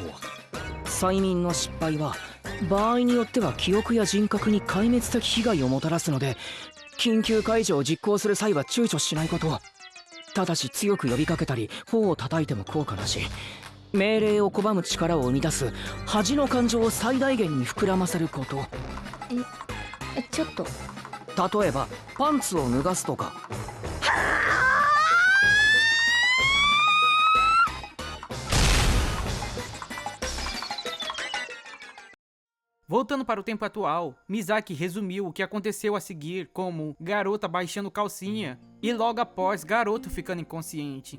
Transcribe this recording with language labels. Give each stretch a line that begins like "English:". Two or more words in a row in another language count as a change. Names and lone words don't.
Japanese: 催眠の失敗は場合によっては記憶や人格に壊滅的被害をもたらすので、緊急解除を実行する際は躊躇しないこと。ただし強く呼びかけたり頬を叩いても効果なし。命令を拒む力を生み出す恥の感情を最大限に膨らませること。ちょっと例えばパンツを脱がすとか。
Portuguese: Voltando para o tempo atual, Misaki resumiu o que aconteceu a seguir como garota baixando calcinha e logo após, Garoto ficando inconsciente.